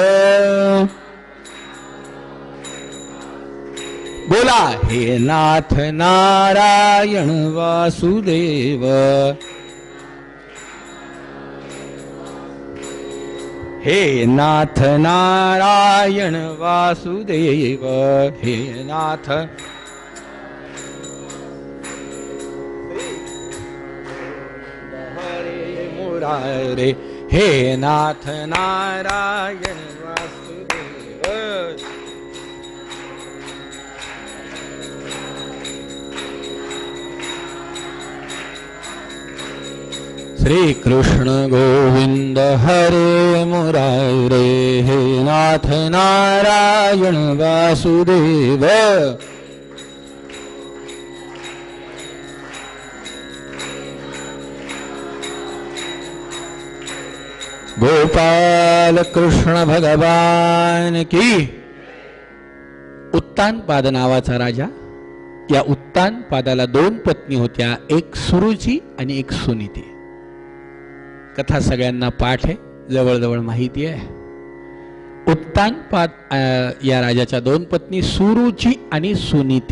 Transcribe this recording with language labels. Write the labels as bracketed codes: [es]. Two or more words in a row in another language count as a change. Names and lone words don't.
[sa] बोला हे नाथ नारायण वासुदेव हे नाथ नारायण वासुदेव हे नाथ हरे मुरारे हे नाथ नारायण वासुदेव श्री कृष्ण गोविंद हरे मुरारे हे नाथ नारायण वासुदेव [hi] गोपाल कृष्ण भगवान की। [mr] उत्तानपाद नावाचा राजा, या उत्तानपादाला दोन पत्नी होत्या, एक सुरुची आणि एक सुनीती। कथा सगळ्यांना पाठ आहे, जवळजवळ माहिती आहे। उत्तानपाद या राजाच्या दोन पत्नी सुरुची आणि सुनीती।